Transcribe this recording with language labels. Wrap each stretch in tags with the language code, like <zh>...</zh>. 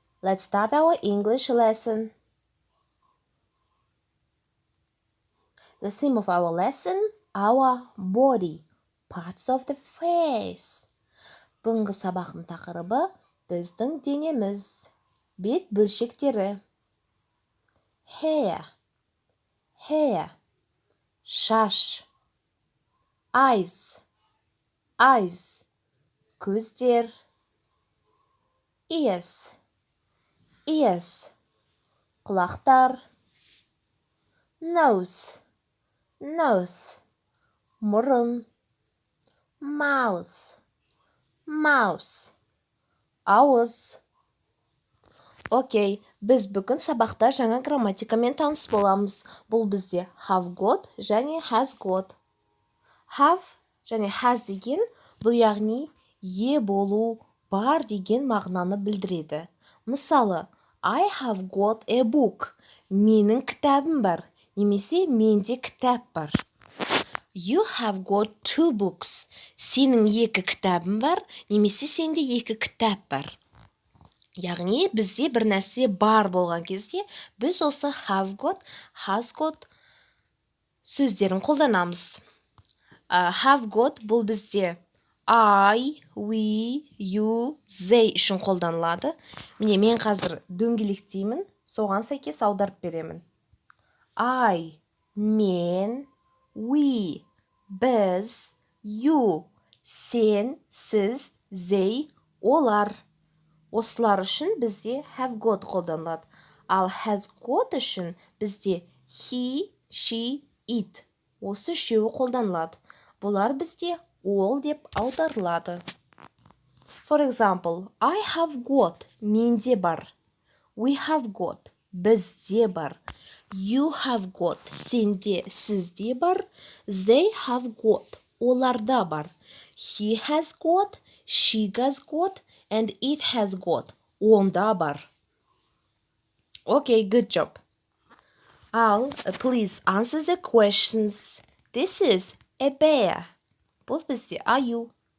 <en>Let's start our English lesson. The theme of our lesson, our body, parts of the face.</en> <kk>Бүгінгі сабақтың тақырыбы біздің денеміз, бет бөлшектері.</kk> <en>Hair, шаш. Eyes, көздер. Ears, құлақтар. Nose, мұрын. Mouth, ауыз.</en> <kk>Окей, біз бүгін сабақта жаңа грамматикамен таныс боламыз. Бұл бізде have got және has got. Have және has деген бұл яғни е болу, бар деген мағынаны білдіреді.</kk> <en>Мысалы, I have got a book.</en> <kk>Менің кітабым бар. Немесе менде кітап бар.</kk> <en>You have got 2 books.</en> <kk>Сенің 2 кітабың бар. Немесе сенде 2 кітап бар. Яғни бізде бір нәрсе бар болған кезде біз осы have got, has got сөздерін қолданамыз. Have got бұл бізде I, we, you, they үшін қолданылады. Міне мен қазір дөңгелектеймін, соған сәйкес аударып беремін. I, мен, we, біз, you, сен, сіз, they, олар. Осылар үшін бізде have got қолданылады. Ал has got үшін бізде he, she, it. Осы үшеуі қолданылады. Бұлар бізде all деп аударылады.</kk> <en>For example, I have got,</en> <kk>менде бар.</kk> <en>We have got,</en> <kk>бізде бар.</kk> <en>You have got,</en> <kk>сенде, сізде бар.</kk> <en>They have got,</en> <kk>оларда бар.</kk> <en>He has got, she has got, and it has got,</en> <kk>онда бар.</kk> <en>Okay, good job. Al, please answer the questions. This is a bear.</en> <kk>Бұл бізде аю.</kk>